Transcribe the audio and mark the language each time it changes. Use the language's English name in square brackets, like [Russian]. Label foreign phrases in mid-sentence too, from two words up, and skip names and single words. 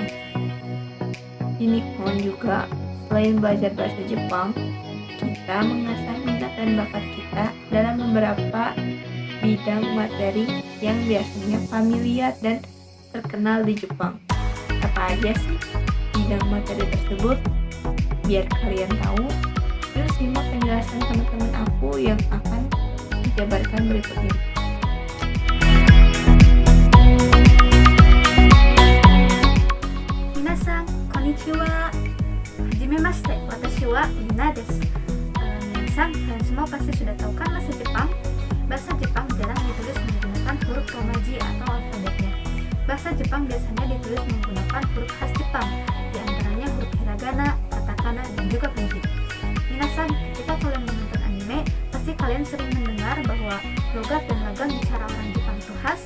[Indonesian] Di Nihon juga, selain belajar bahasa Jepang, kita mengasah minat dan bakat kita dalam beberapa bidang materi yang biasanya familiar dan terkenal di Jepang. Apa aja sih bidang materi tersebut? Biar kalian tahu, yuk simak penjelasan teman-teman aku yang akan dijabarkan berikut ini. [Japanese] 皆さん、こんにちは. はじめまして、私はミナです. [Indonesian] Minasan, kalian semua pasti sudah tahu kan bahasa Jepang? Bahasa Jepang jarang ditulis menggunakan huruf romaji atau alfabetnya. Bahasa Jepang biasanya ditulis menggunakan huruf khas Jepang, di antaranya huruf hiragana, katakana, dan juga kanji. Minasan, ketika kalian menonton anime, pasti kalian sering mendengar bahwa logat dan lagam bicara orang Jepang itu khas.